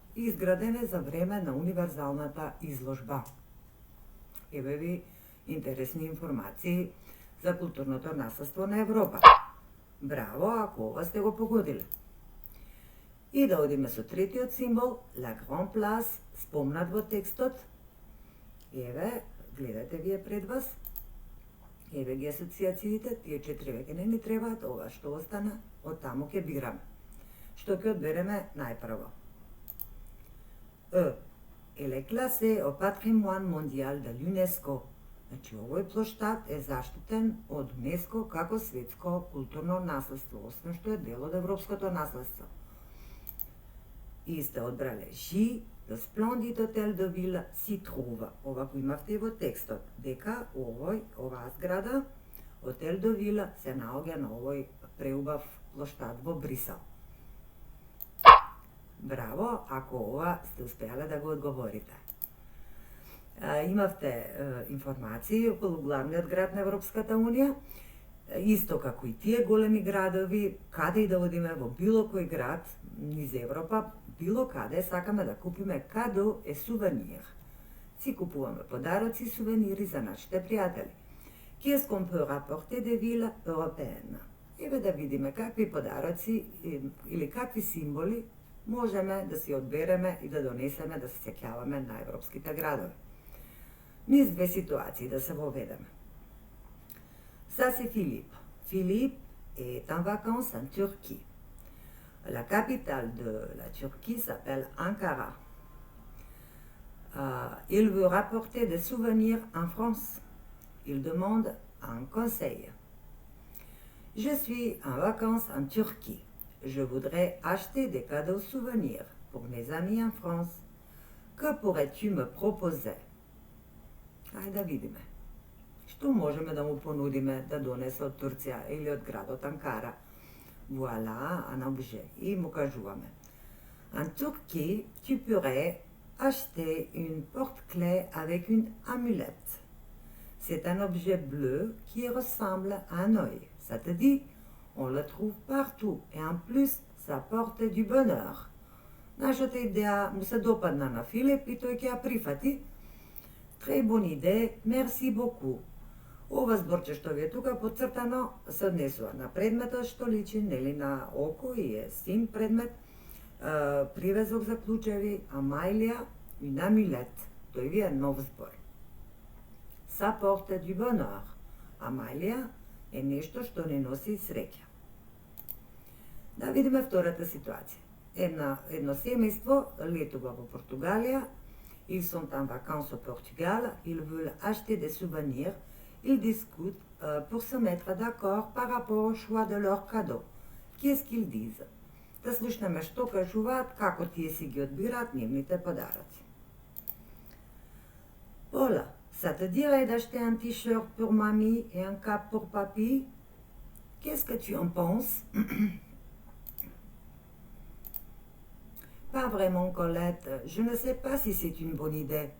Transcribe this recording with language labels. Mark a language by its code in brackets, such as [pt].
[mk] Изграден е за време на универзалната изложба. Еве ви интересни информации за културното наследство на Европа. Браво, ако ова сте го погодили. И да одиме со третиот символ, La Grande Place, спомнат во текстот. Еве, гледате вие пред вас. Еве ги асоциациите, тие 4 веќе не ни требаат, ова што остана, од таму ќе бираме. Што ќе одбереме најпрво? E. [fr] Elle est classée au patrimoine mondial de l'UNESCO. [mk] Значи, овој плоштад е заштитен од УНЕСКО како светско културно наследство, освен што е дел од европското наследство. И сте одбрале Жи, [fr] le splendide hôtel de ville s'y trouve. [mk] Ова го имавте и во текстот, дека оваа зграда, Хотел де Вила, се наоѓа на овој преубав плоштад во Брисел. Браво, ако ова сте успеале да го одговорите. Имавте информации околу главниот град на Европската Унија, исто како и тие големи градови, каде и да одиме во било кој град низ Европа, било каде сакаме да купиме кадо е сувенир. Си купуваме подароци и сувенири за нашите пријатели. [fr] Qu'est-ce qu'on peut rapporter des villes européennes? [mk] Еве да видиме какви подароци или какви символи можеме да си одбереме и да донесеме да се сеќаваме на европските градови. Низ две ситуации да се воведеме. [fr] Ça c'est Philippe. Philippe est en vacances en Turquie. La capitale de la Turquie s'appelle Ankara. Il veut rapporter des souvenirs en France. Il demande un conseil. Je suis en vacances en Turquie. Je voudrais acheter des cadeaux souvenirs pour mes amis en France. Que pourrais-tu me proposer? [mk] Ајде да видиме. Што можеме да му понудиме да донесе од Турција или од градот Анкара? [fr] Voilà un objet. [mk] И му кажуваме. [fr] En Turquie, tu pourrais acheter une porte-clés avec une amulette. C'est un objet bleu qui ressemble à un œil. Ça te dit? On le trouve partout et en plus, ça porte du bonheur. [mk] Нашата идеја му се допадна на Филип и тој ќе ја прифати. [fr] Très bonne idée, merci beaucoup. [mk] Ова зборче што ви е тука подцртано се однесува на предметот што личи нели на око и е син предмет, привезок за клучеви, амајлија и намилет. Тој ви е нов збор. [fr] Ça porte du bonheur. [mk] Амајлија е нешто што не носи среќа. Да видиме втората ситуација. Едно семејство летува во Португалија. [fr] Ils sont en vacances au Portugal, ils veulent acheter des souvenirs, ils discutent pour se mettre d'accord par rapport au choix de leur cadeau. Qu'est-ce qu'ils disent? [mk] Да слушнеме што кажуваат, како тие си ги одбираат нивните подаръци. [fr] Paula, ça te dirait d'acheter un t-shirt pour mamie et un cap pour papy? Qu'est-ce que tu en penses? Pas vraiment, Colette. Je ne sais pas si c'est une bonne idée.